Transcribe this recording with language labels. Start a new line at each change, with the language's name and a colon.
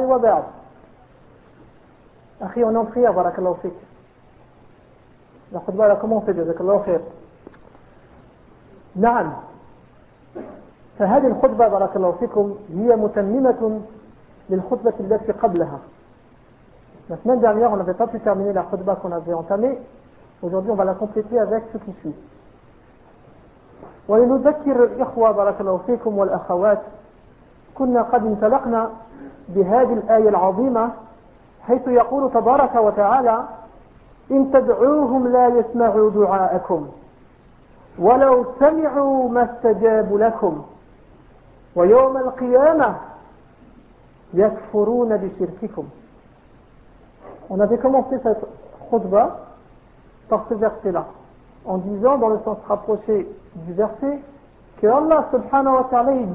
Arabic: وبعد، أخي أنا خير، بارك الله فيك. لقد باركم الله فيك، جزاك الله خير. نعم، فهذه الخطبة بارك الله فيكم هي متممة للخطبة التي قبلها.
French: لسمان dernière on n'avait pas pu terminer la khutbah qu'on avait entamée. Aujourd'hui on va la compléter avec ce qui suit.
Arabic: ولنذكر الإخوة بارك الله فيكم والأخوات كنا قد انطلقنا بهذه الآية العظيمة، حيث يقول تبارك وتعالى: إن تدعوهم لا يسمعوا دعاءكم ولو سمعوا ما استجابوا لكم ويوم القيامة يكفرون بشرككم.
French: On avait commencé cette khutba par ce verset-là, en disant, dans le sens rapproché du verset, que Allah subhanahu wa ta'ala